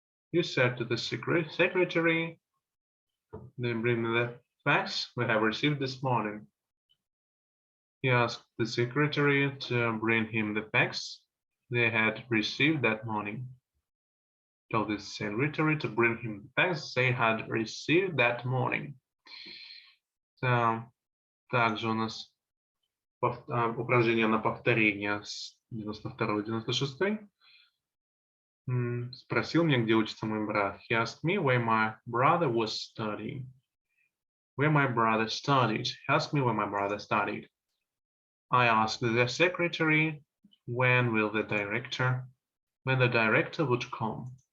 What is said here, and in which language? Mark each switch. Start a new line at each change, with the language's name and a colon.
English: He said to the secretary, they bring me the fax we have received this morning. He asked the secretary to bring him the fax they had received that morning. Told the secretary to bring him the fax they had received that morning.
Russian: Также у нас упражнение на повторение с 92-96. Спросил меня, где учится мой брат.
English: He asked me where my brother was studying. Where my brother studied. He asked me where my brother studied. I asked the secretary when the director would come.